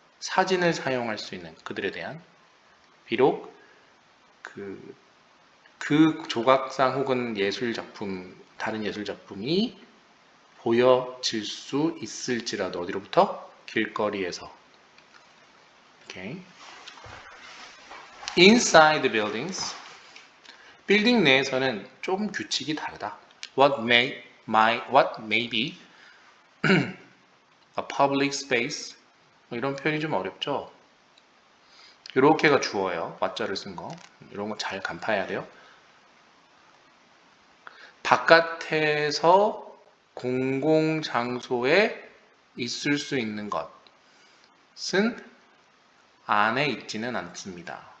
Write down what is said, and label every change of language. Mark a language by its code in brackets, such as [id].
[ko] 사진을 사용할 수 있는 그들에 대한 비록 그 조각상 혹은 예술 작품 다른 예술 작품이 보여질 수 있을지라도 어디로부터? 길거리에서. [en] Okay. Inside the buildings. [ko] 빌딩 내에서는 좀 규칙이 다르다. [en] What may be a public space. [ko] 이런 표현이 좀 어렵죠. 이렇게가 주어예요. what자를 쓴 거. 이런 거 잘 간파해야 돼요. 바깥에서 공공장소에 있을 수 있는 것은 안에 있지는 않습니다.